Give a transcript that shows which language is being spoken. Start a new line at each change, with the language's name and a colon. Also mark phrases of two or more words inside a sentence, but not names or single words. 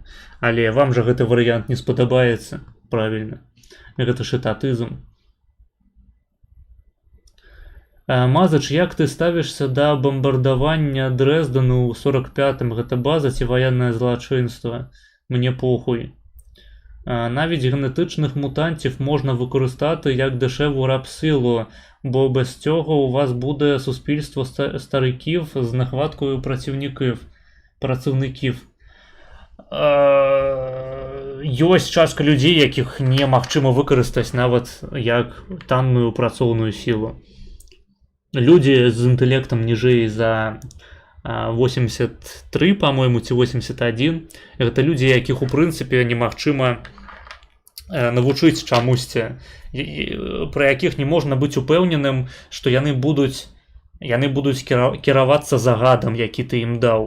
Belarusian: Але вам жа гэты варыянт не спадабаецца, правільна. Гэта ж этатызм. Мазач, як ты ставішся да бомбардавання Дрэздэну ў 45-м? Гэта база ці ваеннае злачынства? Мне похуй.
Ukrainian: Навіть генетичних мутантів можна використати як дешеву рабсилу, бо без цього у вас буде суспільство стариків з нехваткою працівників.
Belarusian: Ёсць частка людзей, якіх немагчыма выкарыстаць нават як танную працоўную сілу. Людзі з інтэлектам ніжэй за 83, по-моему, ці 81, гэта людзі, якіх у прынцыпе немагчыма навучыць чамусьці, пра якіх не можна быць упэўненым, што яны будуць кіравацца загадам, які ты ім даў.